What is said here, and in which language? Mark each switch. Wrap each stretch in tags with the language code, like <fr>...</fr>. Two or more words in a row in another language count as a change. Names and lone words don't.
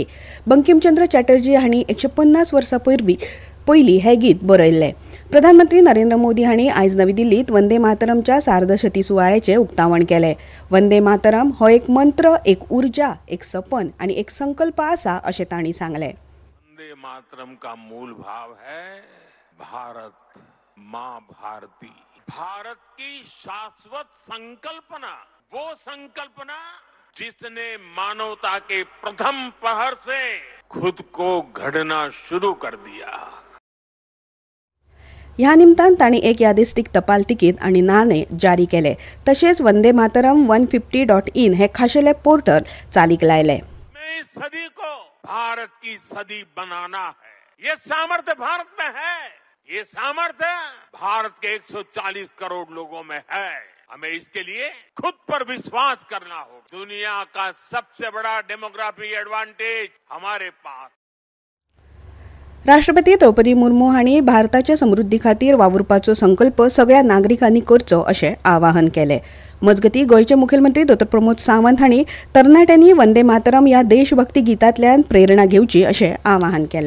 <kok>बंकिमचंद्र चॅटर्जी हांणी 150 वर्सां पयलीं हें गीत बरयल्लें. प्रधानमंत्री नरेंद्र मोदी हांणी आयज नवी दिल्लीत वंदे मातरमच्या सार्धशती सुवाळ्याचें उक्तावण केलें. वंदे मातरम हो एक मंत्र, एक ऊर्जा, एक सपन आनी एक संकल्प आसा अशें तांणी सांगलें.</kok> <hi>वंदे मातरम का मूल भाव है भारत माँ भारती, भारत की शाश्वत संकल्पना, वो संकल्पना जिसने मानवता के प्रथम प्रहर से खुद को घड़ना शुरू कर दिया.</hi> <kok>ह्या निमतान तांणी एक यादिस्तीक टपाल तिकीट आनी नाणें जारी केले. तशेंच वंदे मातरम 150.in हे खाशेले पोर्टल चालीक लायले.</kok> <hi>इस सदी को भारत की सदी बनाना है. ये सामर्थ्य भारत में है. ये सामर्थ्य भारत के 140 करोड़ लोगों में है. हमें इसके लिए खुद पर विश्वास करना होगा. दुनिया का सबसे बड़ा</hi> <en>demographic advantage</en> <hi>हमारे पास.</hi> <kok>राष्ट्रपती द्रौपदी मुर्मू हांणी भारताच्या समृद्धी खातीर वावुरपाचो संकल्प सगळ्या नागरिकांनी करचो अशें आवाहन केलें. मजगतीं गोंयचे मुखेलमंत्री डॉ. प्रमोद सावंत हांणी तरणाट्यांनी वंदे मातरम ह्या देशभक्ती गितांतल्यान प्रेरणा घेवची अशें आवाहन केलें.</kok>